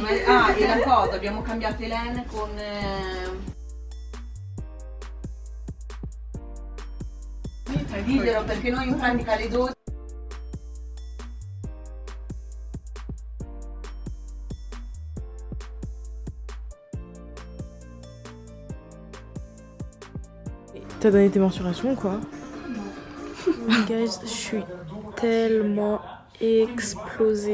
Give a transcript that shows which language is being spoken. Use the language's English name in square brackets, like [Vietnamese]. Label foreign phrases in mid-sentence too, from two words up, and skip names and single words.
[Italian] Ah, e la cosa, abbiamo cambiato Elena con... Diglielo perché noi in pratica alle 12... [French] T'as donné tes mensurations quoi? Guys, je suis tellement explosée.